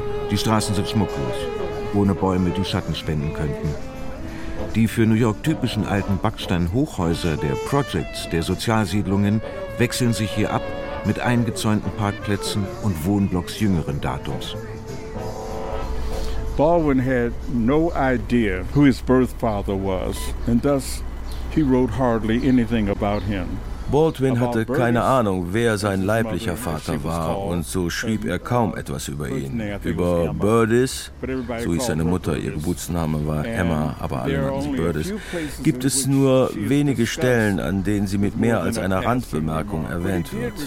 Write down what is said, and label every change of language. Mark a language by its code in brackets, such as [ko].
[de] Die Straßen sind schmucklos, ohne Bäume, die Schatten spenden könnten. Die für New York typischen alten Backsteinhochhäuser der Projects, der Sozialsiedlungen, wechseln sich hier ab mit eingezäunten Parkplätzen und Wohnblocks jüngeren Datums. [en] Baldwin had no idea who his birth father was, and thus he wrote hardly anything about him. [de] Baldwin hatte keine Ahnung, wer sein leiblicher Vater war, und so schrieb er kaum etwas über ihn. Über Burdis, so hieß seine Mutter, ihr Geburtsname war Emma, aber alle nannten sie Burdis, gibt es nur wenige Stellen, an denen sie mit mehr als einer Randbemerkung erwähnt wird.